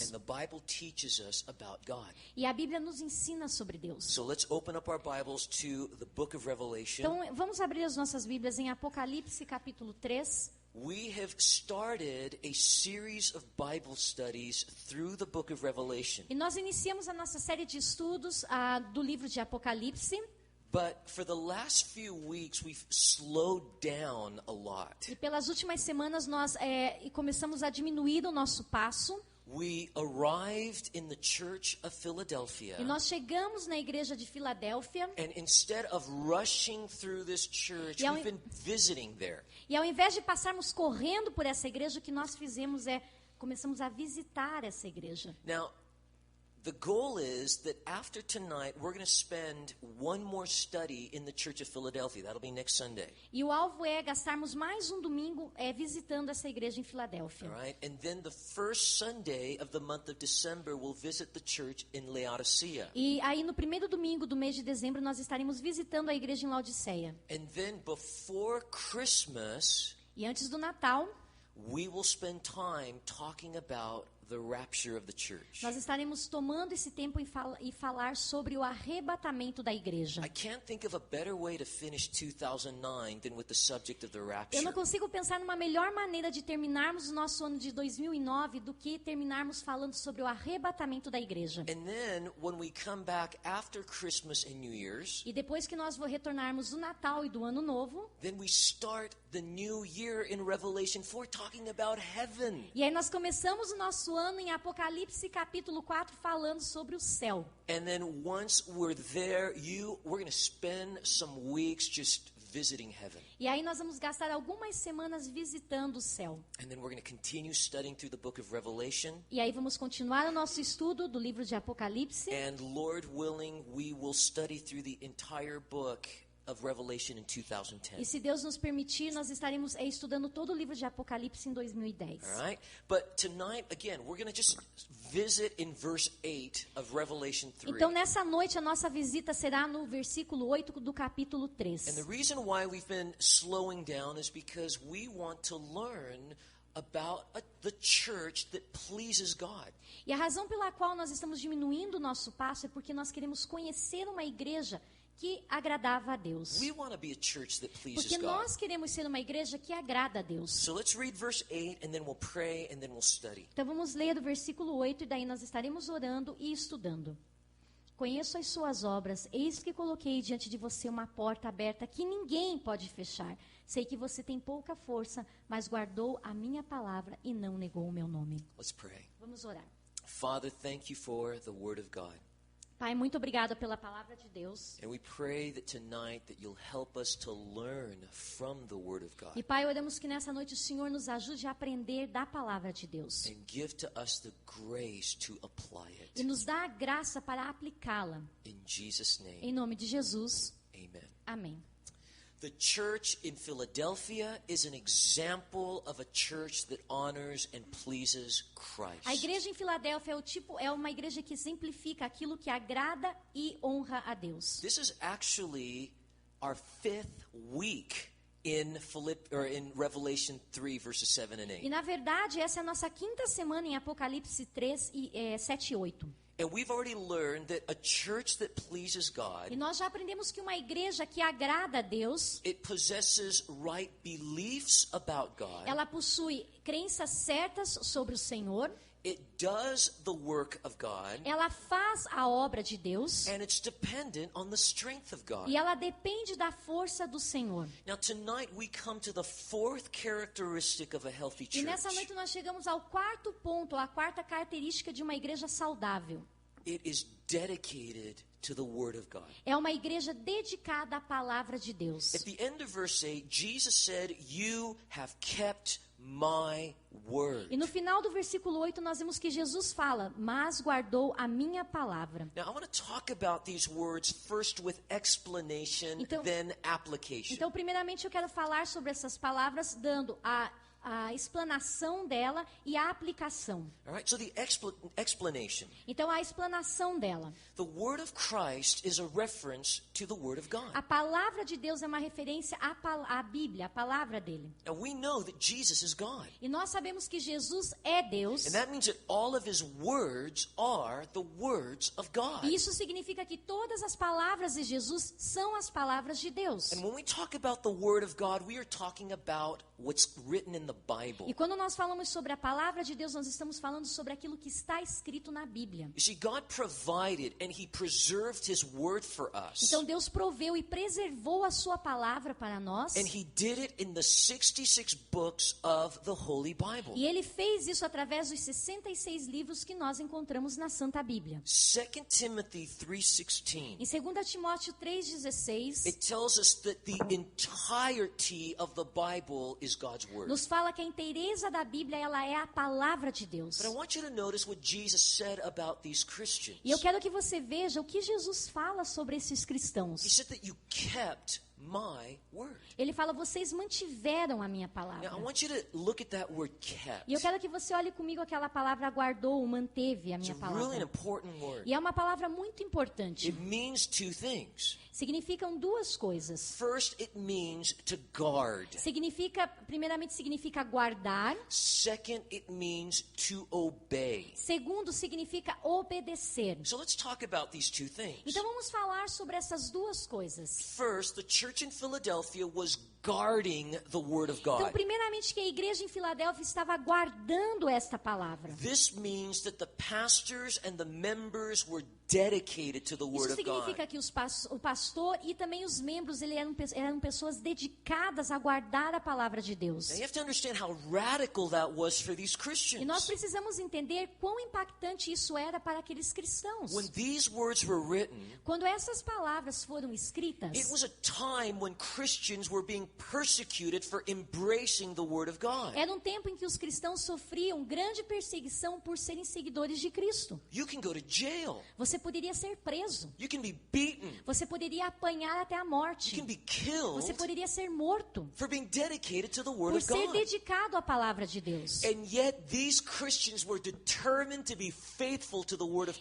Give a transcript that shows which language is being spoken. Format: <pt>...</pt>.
<en>And the Bible teaches us about God.</en> <pt>E a Bíblia nos ensina sobre Deus.</pt> <en>So let's open up our Bibles to the book of Revelation.</en> <pt>Então, vamos abrir as nossas Bíblias em Apocalipse, capítulo 3.</pt> <en>We have started a series of Bible studies through the book of Revelation.</en> <pt>E nós iniciamos a nossa série de estudos do livro de Apocalipse.</pt> <en>But for the last few weeks, we've slowed down a lot.</en> <pt>E pelas últimas semanas nós começamos a diminuir o nosso passo.</pt> <en>We arrived in the church of Philadelphia.</en> <pt>E nós chegamos na igreja de Filadélfia.</pt> <en>And instead of rushing through this church, we've been visiting there.</en> <pt>E ao invés de passarmos correndo por essa igreja, o que nós fizemos começamos a visitar essa igreja.</pt> <en>Now, the goal is that after tonight, we're going to spend one more study in the Church of Philadelphia. That'll be next Sunday.</en> <pt>E o alvo é gastarmos mais um domingo visitando essa igreja em Filadélfia.</pt> <en>All right? And then the first Sunday of the month of December, we'll visit the church in Laodicea.</en> <pt>E aí no primeiro domingo do mês de dezembro nós estaremos visitando a igreja em Laodiceia.</pt> <en>And then before Christmas,</en> <pt>E antes do Natal,</pt> <en>we will spend time talking about the rapture of the church.</en> <pt>nós estaremos tomando esse tempo e falar sobre o arrebatamento da igreja.</pt> <en>I can't think of a better way to finish 2009 than with the subject of the rapture.</en> <pt>Eu não consigo pensar numa melhor maneira de terminarmos o nosso ano de 2009 do que terminarmos falando sobre o arrebatamento da igreja.</pt> <en>And then when we come back after Christmas and New Year's,</en> <pt>E depois que nós retornarmos do Natal e do Ano Novo,</pt> <en>then we start the new year in Revelation 4 talking about heaven.</en> <pt>e aí nós começamos o nosso ano em Apocalipse capítulo 4 falando sobre o céu.</pt> <en>And then once we're there, we're going to spend some weeks just visiting heaven.</en> <pt>E aí nós vamos gastar algumas semanas visitando o céu.</pt> <en>And then we're going to continue studying through the book of Revelation.</en> <pt>E aí vamos continuar o nosso estudo do livro de Apocalipse.</pt> <en>And Lord willing, we will study through the entire book of Revelation in 2010.</en> <pt>E se Deus nos permitir, nós estaremos estudando todo o livro de Apocalipse em 2010.</pt> <en>All right? But tonight, again, we're going to just visit in verse 8 of Revelation 3.</en> <pt>Então nessa noite a nossa visita será no versículo 8 do capítulo 3.</pt> <en>And the reason why we've been slowing down is because we want to learn about the church that pleases God.</en> <pt>E a razão pela qual nós estamos diminuindo o nosso passo é porque nós queremos conhecer uma igreja que agradava a Deus.</pt> <en>We want to be a church that pleases</en> <pt>Porque</pt> <en>God.</en> <pt>nós queremos ser uma igreja que agrada a Deus.</pt> <en>So let's read verse 8 and then we'll pray and then we'll study.</en> <pt>Então vamos ler do versículo 8 e daí nós estaremos orando e estudando. Conheço as suas obras, eis que coloquei diante de você uma porta aberta que ninguém pode fechar. Sei que você tem pouca força, mas guardou a minha palavra e não negou o meu nome.</pt> <en>Let's pray.</en> <pt>Vamos orar.</pt> <en>Father, thank you for the word of God.</en> <pt>Pai, muito obrigada pela palavra de Deus.</pt> <en>And we pray that tonight that you'll help us to learn from the word of God</en> <pt>E Pai, oramos que nessa noite o Senhor nos ajude a aprender da palavra de Deus.</pt> <en>and give to us the grace to apply</en> <pt>E</pt> <en>it.</en> <pt>nos dá a graça para aplicá-la.</pt> <en>In Jesus'</en> <pt>Em</pt> <en>name,</en> <pt>nome de Jesus.</pt> <en>amen.</en> <pt>Amém.</pt> <en>The church in Philadelphia is an example of a church that honors and pleases Christ.</en> <pt>A igreja em Filadélfia é uma igreja que exemplifica aquilo que agrada e honra a Deus.</pt> <en>This is actually our 5th week in Revelation 3 verses 7 and 8.</en> <pt>E na verdade, essa é a nossa quinta semana em Apocalipse 3, 7 e 8.</pt> <en>And we've already learned that a church that pleases</en> <pt>E</pt> <en>God,</en> <pt>nós já aprendemos que uma igreja que agrada a Deus,</pt> <en>it possesses right beliefs about God.</en> <pt>ela possui crenças certas sobre o Senhor,</pt> <en>It does the work of God,</en> <pt>ela faz a obra de Deus</pt> <en>and it's dependent on the strength of God.</en> <pt>e ela depende da força do Senhor.</pt> <en>Now tonight we come to the 4th characteristic of a healthy</en> <pt>E nessa</pt> <en>church.</en> <pt>noite nós chegamos ao quarto ponto, a quarta característica de uma igreja saudável.</pt> <en>It is dedicated to the word of God.</en> <pt>É uma igreja dedicada à palavra de Deus.</pt> <en>At the end of verse 8, Jesus said, "You have kept my word."</en> <pt>E no final do versículo 8 nós vemos que Jesus fala, mas guardou a minha palavra.</pt> <en>Now I want to talk about these words first with explanation,</en> <pt>Então-</pt> <en>then application.</en> <pt>Então, primeiramente eu quero falar sobre essas palavras, dando a a explanação dela e a aplicação.</pt> <en>All right, so the explanation.</en> <pt>Então, a explanação dela.</pt> <en>The word of Christ is a reference to the word of God.</en> <pt>A palavra de Deus é uma referência à Bíblia, à palavra dele.</pt> <en>And we know that Jesus is God.</en> <pt>E nós sabemos que Jesus é Deus.</pt> <en>And that means that all of his words are the words of God.</en> <pt>E isso significa que todas as palavras de Jesus são as palavras de Deus.</pt> <en>And when we talk about the word of God, we are talking about what's written in the Bible.</en> <pt>E quando nós falamos sobre a palavra de Deus, nós estamos falando sobre aquilo que está escrito na Bíblia.</pt> <en>You see, God provided and he preserved his word for us.</en> <pt>Então Deus proveu e preservou a sua palavra para nós.</pt> <en>And he did it in the 66 books of the Holy Bible.</en> <pt>E ele fez isso através dos 66 livros que nós encontramos na Santa Bíblia.</pt> <en>2 Timothy 3:16.</en> <pt>Em 2 Timóteo 3:16,</pt> <en>It tells us that the entirety of the Bible is God's word.</en> <pt>nos fala que a inteireza da Bíblia ela é a palavra de Deus.</pt> <en>But I want you to notice what Jesus said about these Christians.</en> <pt>E eu quero que você veja o que Jesus fala sobre esses</pt> <en>He</en> <pt>cristãos.</pt> <en>said that you kept my word.</en> <pt>Ele fala, vocês mantiveram a minha palavra.</pt> <en>Now, I want you to look at that word kept.</en> <pt>E eu quero que você olhe comigo aquela palavra guardou, manteve a</pt> <en>It's</en> <pt>minha</pt> <en>a really</en> <pt>palavra.</pt> <en>important word.</en> <pt>E é uma palavra muito importante.</pt> <en>It means two things.</en> <pt>Significam duas coisas.</pt> <en>First, it means to guard.</en> <pt>Primeiramente significa guardar.</pt> <en>Second, it means to obey.</en> <pt>Segundo, significa obedecer.</pt> <en>So let's talk about these two things.</en> <pt>Então vamos falar sobre essas duas coisas.</pt> <en>First, the church in Philadelphia was guarding the word of</en> <pt>Então,</pt> <en>God.</en> <pt>primeiramente que a igreja em Filadélfia estava guardando esta palavra.</pt> <en>This means that the pastors and the members were dedicated to the</en> <pt>Isso</pt> <en>word of God.</en> <pt>significa que o pastor e também os membros eram pessoas dedicadas a guardar a palavra de Deus.</pt> <en>Now you have to understand how radical that was for these</en> <pt>E nós precisamos entender quão impactante isso era para aqueles cristãos.</pt> <en>When these words were written,</en> <pt>Quando essas palavras foram escritas,</pt> <en>it was a time when Christians were being persecuted for embracing the word of God.</en> <pt>era um tempo em que os cristãos sofriam grande perseguição por serem seguidores de Cristo.</pt> <en>You can go to jail.</en> <pt>Você poderia ser preso.</pt> <en>You can be beaten.</en> <pt>Você poderia apanhar até a</pt> <en>You</en> <pt>morte.</pt> <en>can be killed</en> <pt>Você poderia ser morto</pt> <en>for being dedicated to the word</en> <pt>por</pt> <en>of</en> <pt>ser</pt> <en>God.</en> <pt>dedicado à palavra de Deus.</pt> <en>And yet these Christians were determined to be faithful to the word of</en>